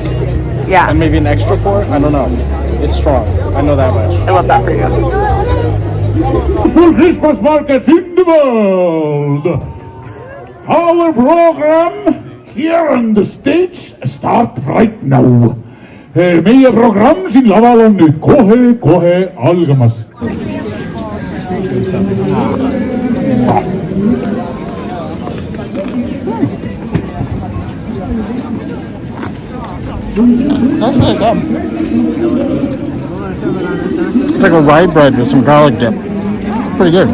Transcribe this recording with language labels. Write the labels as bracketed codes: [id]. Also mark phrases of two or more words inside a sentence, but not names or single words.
[en] Yeah. And maybe an extra pour? I don't know. It's strong. I know that much. I love that for you. Full Christmas market in the world. Our program here on the stage start right now. [et] Meie programm siin laval on nüüd kohe algamas. [en] do something. That's really good. It's like a rye bread with some garlic dip. Pretty good.